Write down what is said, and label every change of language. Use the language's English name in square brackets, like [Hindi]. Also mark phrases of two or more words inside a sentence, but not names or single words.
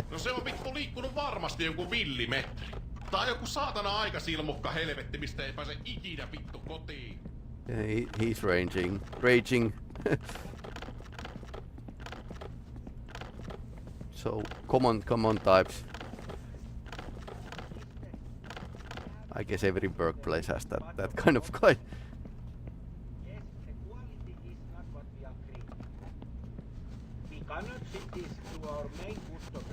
[Finnish] No se on vittu liikkunut varmasti joku millimetri. Tai joku saatana aikasilmukka helvetti, mistä ei pääse ikinä vittu kotiin. [English] He's raging. So common types. I guess every workplace has that kind of guy. Cannot ship this to our main customer.